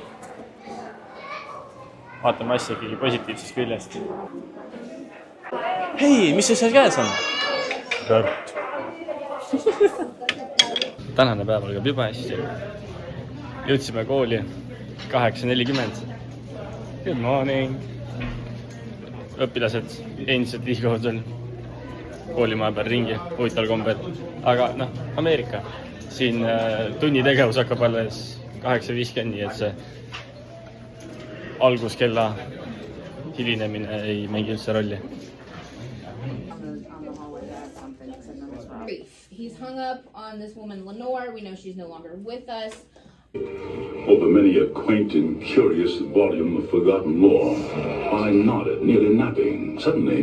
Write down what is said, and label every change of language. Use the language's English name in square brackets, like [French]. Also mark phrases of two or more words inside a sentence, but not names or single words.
[Estonian] Vaatame asja ikkagi positiivsest küljest. Hei, mis see seal käes on? Tört. Tänane päev algab juba hästi. Jõudsime kooli 8:40. [English] Good morning. [Estonian] Õpilased endiselt liiguvad veel koolimaja peal ringi, huvitaval kombel. Aga Ameerika. Siin tunnitegevus hakkab alles 8:50, nii et see alguskella hilinemine ei mängi üldse rolli. [English] He's hung up on this woman, Lenore. We know she's no longer with us. Over many a quaint and curious volume of forgotten lore, I nodded, nearly napping. Suddenly,